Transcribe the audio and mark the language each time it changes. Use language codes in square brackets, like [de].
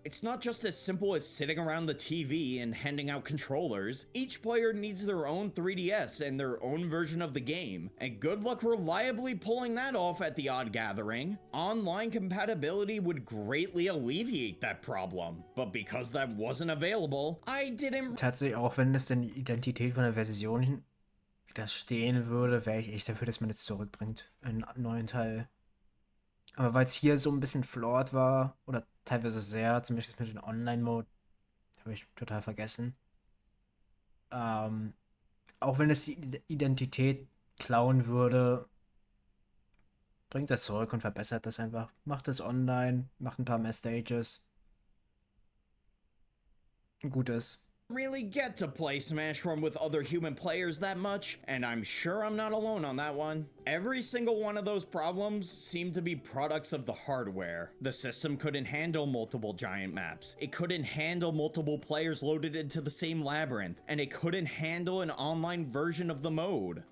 [en] It's not just as simple as sitting around the TV and handing out controllers. Each player needs their own 3DS and their own version of the game, and good luck reliably pulling that off at the odd gathering. Online compatibility would greatly alleviate that problem, but because that wasn't available, I didn't. [de] Tatsächlich, auch wenn es denn die Identität von der Version widerstehen würde, wäre ich echt dafür, dass man das zurückbringt. Einen neuen Teil. Aber weil es hier so ein bisschen flawed war, oder teilweise sehr, zum Beispiel mit dem Online-Mode, habe ich total vergessen. Auch wenn es die Identität klauen würde, bringt das zurück und verbessert das einfach. Macht es online, macht ein paar mehr Stages. Gut ist. [en] Really get to play Smash Run with other human players that much, and I'm sure I'm not alone on that one. Every single one of those problems seemed to be products of the hardware. The system couldn't handle multiple giant maps, it couldn't handle multiple players loaded into the same labyrinth, and it couldn't handle an online version of the mode.